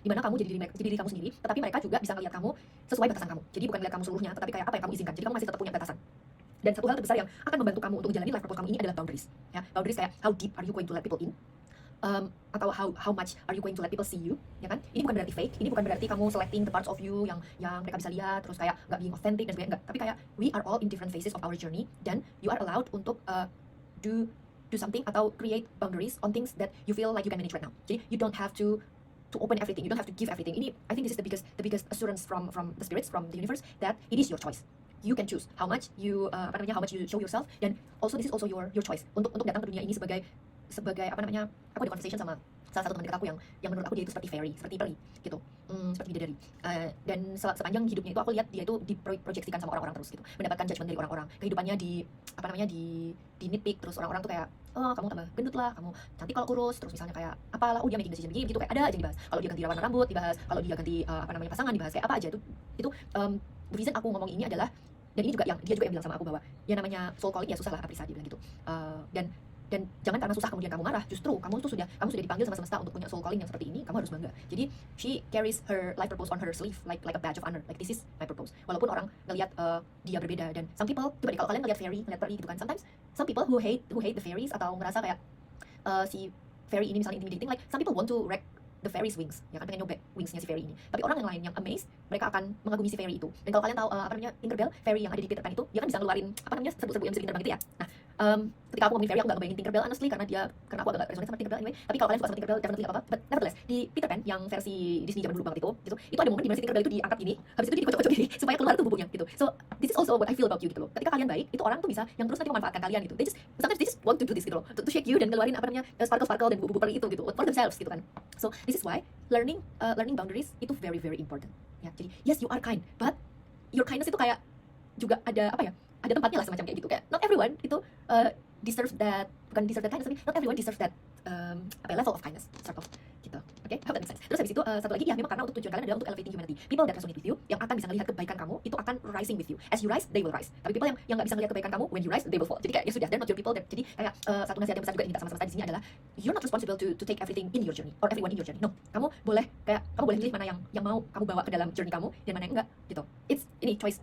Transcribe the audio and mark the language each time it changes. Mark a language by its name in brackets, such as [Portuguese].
[Indonesian] Dimana kamu jadi diri kamu sendiri, tetapi mereka juga bisa ngeliat kamu sesuai batasan kamu. Jadi bukan ngeliat kamu seluruhnya, tetapi kayak apa yang kamu izinkan. Jadi kamu masih tetap punya batasan. Dan satu hal terbesar yang akan membantu kamu untuk menjalani life purpose kamu ini adalah boundaries. [English] Ya, boundaries kayak how deep are you going to let people in? Atau how much are you going to let people see you, ya kan? [Indonesian] Ini bukan berarti fake, ini bukan berarti kamu [English] selecting the parts of you [Indonesian] yang mereka bisa lihat, terus kayak nggak being authentic dan sebagainya, enggak. Tapi kayak [English] we are all in different phases of our journey, dan you are allowed untuk do something atau create boundaries on things that you feel like you can manage right now. Jadi you don't have to open everything, you don't have to give everything. Ini I think this is the biggest assurance from the spirits, from the universe, that it is your choice. You can choose how much you show yourself, [Indonesian] dan [English] also this is also your choice [Indonesian] untuk datang ke dunia ini sebagai aku ada conversation sama salah satu teman dekat aku yang menurut aku dia itu seperti fairy, seperti peri gitu, seperti bidadari, dan sepanjang hidupnya itu aku lihat dia itu diproyeksikan sama orang-orang terus gitu, mendapatkan judgment dari orang-orang, kehidupannya di nitpick, terus orang-orang tuh kayak, oh kamu tambah gendut lah, kamu cantik kalau kurus, terus misalnya kayak apalah, dia making decision begini gitu, kayak ada aja dibahas. Kalau dia ganti warna rambut dibahas, kalau dia ganti pasangan dibahas, kayak apa aja itu the reason aku ngomong ini adalah, dan ini juga dia juga yang bilang sama aku bahwa ya namanya soul calling ya susah lah Aprisa, dia bilang gitu, dan jangan karena susah kemudian kamu marah, justru kamu sudah dipanggil sama semesta untuk punya soul calling yang seperti ini, kamu harus bangga. Jadi [English] she carries her life purpose on her sleeve like a badge of honor, like this is my purpose. [Indonesian] Walaupun orang ngelihat dia berbeda, dan some people, coba deh kalau kalian ngelihat fairy, ngelihat peri gitu kan, [English] sometimes some people who hate the fairies [Indonesian] atau ngerasa kayak si fairy ini misalnya intimidating, [English] like some people want to wreck the fairy's wings, [Indonesian] ya kan, pengen nyobek wingsnya si fairy ini. Tapi orang yang lain yang amazed, mereka akan mengagumi si fairy itu. Dan kalau kalian tahu Tinkerbell, fairy yang ada di Peter Pan itu, dia kan bisa ngeluarin serbu-serbu yang bisa bikin terbang gitu ya. Nah, Ketika aku ngomongin fairy, aku nggak ngebayangin Tinkerbell honestly, karena aku agak resonate sama Tinkerbell anyway. Tapi kalau kalian suka sama Tinkerbell, definitely nggak apa-apa. [English] But nevertheless, [Indonesian] di Peter Pan yang versi Disney zaman dulu banget itu ada momen di mana si Tinkerbell itu diangkat gini, habis itu dikocok-kocok gini supaya keluar tuh bubunya gitu. [English] So this is also what I feel about you [Indonesian] gitu loh. Ketika kalian baik, itu orang tuh bisa yang terus nanti memanfaatkan kalian gitu. [English] Sometimes they just want to do this gitu loh, to shake you [Indonesian] dan ngeluarin apa namanya [English] sparkle dan bubu-bubu pearl itu gitu for themselves [Indonesian] gitu kan. [English] So this is why learning boundaries itu very very important. [Indonesian] Ya, jadi [English] yes you are kind, but your kindness [Indonesian] itu kayak juga ada apa ya? Ada tempatnya lah semacam kayak gitu, kayak [English] not everyone itu deserve that, bukan deserve that kindness, tapi not everyone deserve that level of kindness sort of [Indonesian] gitu. [English] Oke, hope that makes sense. [Indonesian] Terus habis itu satu lagi ya, memang karena untuk tujuan kalian adalah untuk elevating humanity. [English] People that resonate with you, [Indonesian] yang akan bisa melihat kebaikan kamu, itu akan [English] rising with you. As you rise, they will rise. Tapi people [Indonesian] yang nggak bisa melihat kebaikan kamu, [English] when you rise, they will fall. [Indonesian] Jadi kayak ya sudah, [English] they're not your people. [Indonesian] Jadi kayak satu nasihat yang besar juga yang minta sama semesta di sini adalah [English] you're not responsible to take everything in your journey [Indonesian] or everyone in your journey. No, kamu boleh milih mana yang mau kamu bawa ke dalam journey kamu dan mana yang enggak gitu. It's ini choice.